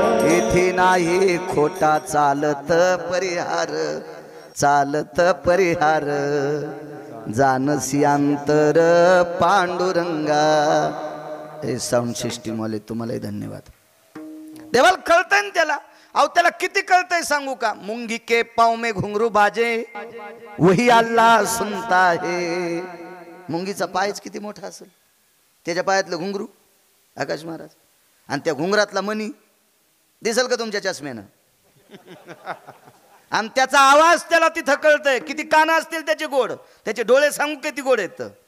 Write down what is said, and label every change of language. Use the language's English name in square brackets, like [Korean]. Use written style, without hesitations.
[Marathi] येथे नाही खोटा चालत परिहार, चालत परिहार, जानसी अंतर पांडुरंगा. हे साऊंड सिस्टीम वाले तुम्हालाही धन्यवाद. देवाला कळतंय ना त्याला. अहो त्याला किती कळतंय सांगू का. [Hindi] मुंगी के पाव में घुंगरू बाजे वही अल्लाह सुनता है. [Marathi] मुंगीचा पायच किती मोठा असेल, त्याच्या पायातलं घुंगरू आकाश महाराज, आणि त्या घुंगरातला मणी दिसेल का तुमच्या चष्म्यानं. आणि त्याचा आवाज त्याला तिथं कळतंय. किती कान असतील त्याचे गोड, त्याचे डोळे सांगू किती गोड आहेत.